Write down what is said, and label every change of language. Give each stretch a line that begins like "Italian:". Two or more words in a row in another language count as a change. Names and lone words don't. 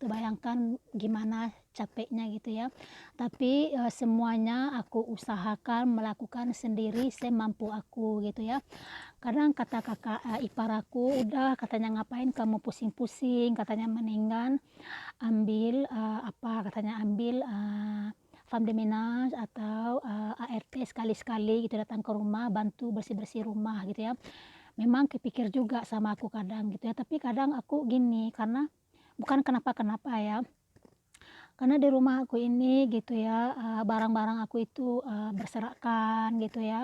Indonesian: Bayangkan gimana capeknya gitu ya. Tapi semuanya aku usahakan melakukan sendiri semampu aku gitu ya. Kadang kata kakak ipar aku, udah katanya ngapain kamu pusing-pusing, katanya mendingan ambil ambil
French: femme de ménage
Indonesian: atau ART sekali-sekali gitu, datang ke rumah bantu bersih-bersih rumah gitu ya. Memang kepikir juga sama aku kadang gitu ya, tapi kadang aku gini, karena bukan kenapa-kenapa ya, karena di rumah aku ini gitu ya, barang-barang aku itu berserakan gitu ya.